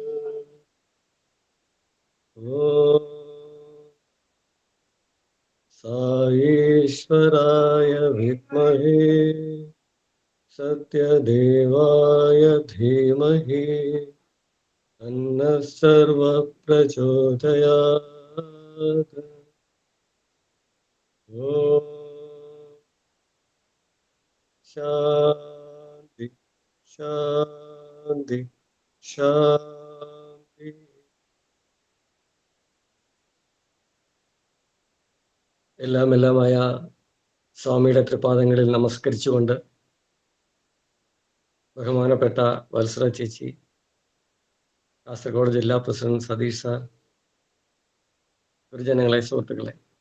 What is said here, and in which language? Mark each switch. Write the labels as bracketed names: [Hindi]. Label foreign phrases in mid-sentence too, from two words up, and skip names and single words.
[Sanskrit] साईश्वराय विद्महे सत्यदेवाय धीमहि अन्नः सर्वप्रचोदयात्। शान्ति शान्ति शान्ति. [Malayalam] എല്ലാമായ സ്വാമിയുടെ തൃപാദങ്ങളിൽ നമസ്കരിച്ചുകൊണ്ട് ബഹുമാനപ്പെട്ട വത്സല ചേച്ചി, കാസർഗോഡ് ജില്ലാ പ്രസിഡന്റ് സതീഷ് സാർ, ഗുരുജനങ്ങളെ, സുഹൃത്തുക്കളെ,